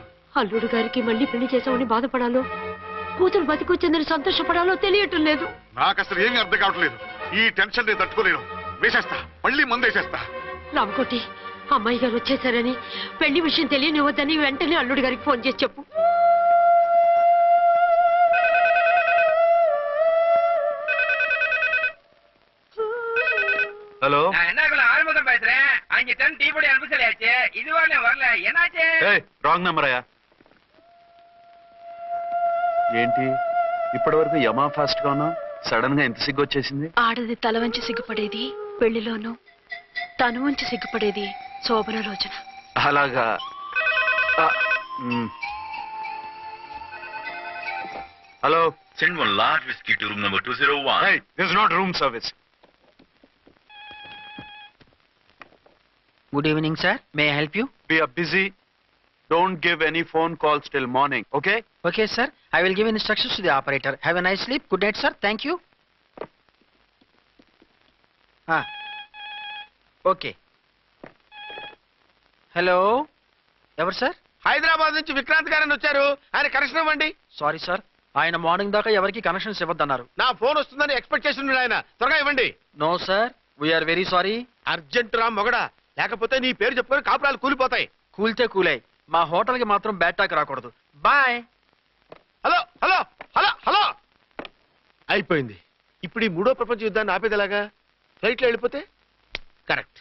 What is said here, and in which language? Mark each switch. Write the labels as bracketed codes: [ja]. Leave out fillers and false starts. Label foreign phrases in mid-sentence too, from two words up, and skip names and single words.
[te] అల్లుడు గారికి మళ్ళీ పెళ్లి చేసామని బాధపడాలో, కూతురు బతికొచ్చిందని సంతోషపడాలో తెలియటం లేదు. నాకు అసలు ఏమీ అర్థం కావట్లేదు. ఈ టెన్షన్ నేను తట్టుకోలేను. వేసేస్తా, మళ్ళీ మందేసేస్తా. రామకోటి, అమ్మాయి గారు వచ్చేసారని, పెళ్లి విషయం తెలియనివ్వద్దని వెంటనే అల్లుడు గారికి ఫోన్ చేసి చెప్పు. [ta] ஹலோ, ஆறுமுகம் பேசுறேன். அங்க டீ பொடி அனுப்பிச்சலையாச்சு, இது வரல. என்னாச்சு? [en] wrong number [te] అయ్యా. ఏంటి ఇప్పటి వరకు యమా ఫాస్ట్ గా ఉన్నావు, సడన్ గా ఎంత సిగ్గు వచ్చేసింది? ఆడది తల వంచి సిగ్గుపడేది పెళ్లిలోనూ, తను వంచి సిగ్గుపడేది శోభన రోజున. అలాగా? హలో, [en] Send one large whiskey to room number 201. hey, this is not room service. Good evening, sir. May I help you? We are busy. Don't give any phone calls till morning, okay? Okay, sir. I will give instructions to the operator. Have a nice sleep. Good night, sir. Thank you. Okay. Hello. Ever, sir? [te] హైదరాబాద్ నుంచి విక్రాంత్ గారని వచ్చారు. ఆయన కనెక్షన్ ఇవ్వండి. [en] Sorry, sir. [te] ఆయన మార్నింగ్ దాకా ఎవరికి కనెక్షన్స్ ఇవ్వద్దన్నారు. నా ఫోన్ వస్తుందని ఎక్స్పెక్ట్ చేస్తున్నాడు ఆయన. త్వరగా ఇవ్వండి. [en] No, sir. We are very sorry. [te] అర్జెంట్ రా మొగడా, లేకపోతే నీ పేరు చెప్పుకొని కాపురాలు కూలిపోతాయి. కూల్తే కూలాయి, మా హోటల్కి మాత్రం [en] bad talk [te] రాకూడదు. బాయ్. హలో హలో హలో హలో. అయిపోయింది. ఇప్పుడు ఈ 3వ ప్రపంచ యుద్ధాన్ని ఆపేదిలాగా? ఫ్లైట్లో వెళ్ళిపోతే కరెక్ట్.